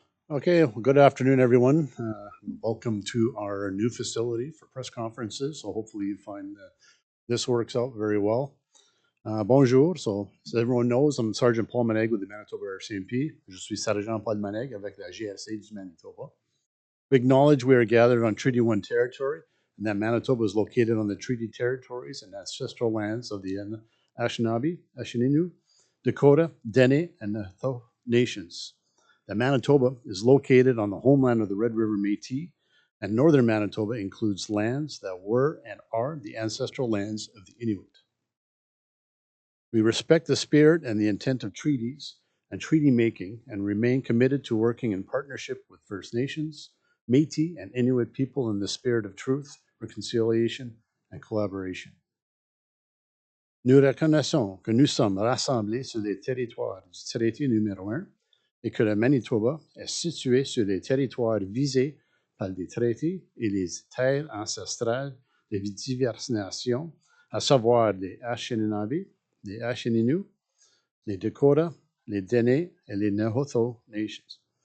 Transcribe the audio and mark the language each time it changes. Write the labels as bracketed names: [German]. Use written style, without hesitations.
[English] Okay, well, good afternoon, everyone. Welcome to our new facility for press conferences. So hopefully you find that this works out very well. Bonjour. So as everyone knows, I'm Sergeant Paul Maneg with the Manitoba RCMP. [French] Je suis Sergeant Paul Maneg avec la GRC du Manitoba. [English] We acknowledge we are gathered on Treaty 1 territory and that Manitoba is located on the treaty territories and ancestral lands of the Anishinaabe, Ashininu, Dakota, Dene, and the Tho nations. That Manitoba is located on the homeland of the Red River Métis, and northern Manitoba includes lands that were and are the ancestral lands of the Inuit. We respect the spirit and the intent of treaties and treaty making and remain committed to working in partnership with First Nations, Métis, and Inuit people in the spirit of truth, reconciliation, and collaboration. [French] Nous reconnaissons que nous sommes rassemblés sur les territoires du traité numéro 1 et que le Manitoba est situé sur les territoires visés par les traités et les terres ancestrales de diverses nations, à savoir les Anishinaabe, les Ashininu, les Dakota, les Dene et les Nahoto Nations.